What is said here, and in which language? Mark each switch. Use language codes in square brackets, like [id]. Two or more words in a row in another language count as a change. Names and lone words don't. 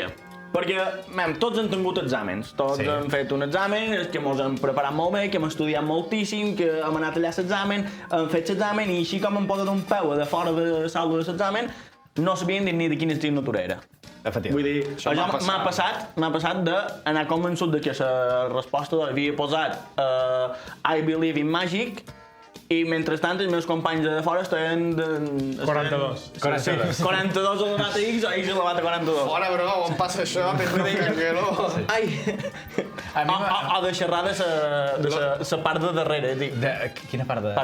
[ca] Perquè tots han tingut exàmens, tots hem fet un examen, que ens hem preparat molt bé, que hem estudiat moltíssim, que hem anat allà a l'examen, hem fet l'examen i així com em poden un peu de fora de la sala de l'examen, no sabien dir ni de quina assignatura era. Vull dir, allò m'ha passat d'anar convençut de que la resposta havia posat [en] I believe in magic, [ca] i mentrestant els meus companys de fora estaven... 42. 42 a la data X o X a la data 42. Fora, bro, on passa això? Ai! O de xerrar de la part de darrere, dic. Quina part de darrere?